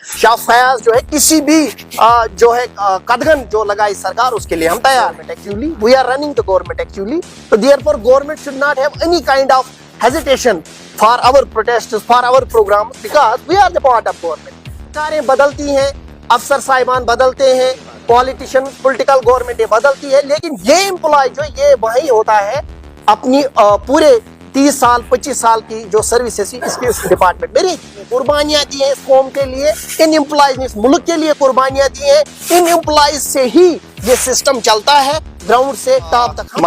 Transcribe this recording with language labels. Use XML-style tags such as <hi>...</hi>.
<ur>شاہ فیاض جو ہے کسی بھی جو ہے قدغن جو لگائی سرکار اس کے لیے ہم تیار ہیں.</ur> <en>Actually, we are running the government actually. So therefore, government should not have any kind of hesitation for our protests, for our program, because we are the part of government.</en> <ur>سرکاریں بدلتی ہیں, افسر صاحبان بدلتے ہیں, پولیٹیشن پولیٹیکل گورنمنٹ بدلتی ہے, لیکن یہ امپلائی جو یہ وہی ہوتا ہے اپنی پورے 30 سال 25 سال کی جو سروسز اس کے ڈپارٹمنٹ میری قربانیاں دی ہیں اس قوم کے لیے, ان امپلائیز نے اس ملک کے لیے قربانیاں دی ہیں, ان امپلائیز سے ہی یہ سسٹم چلتا ہے گراؤنڈ سے ٹاپ تک.</ur>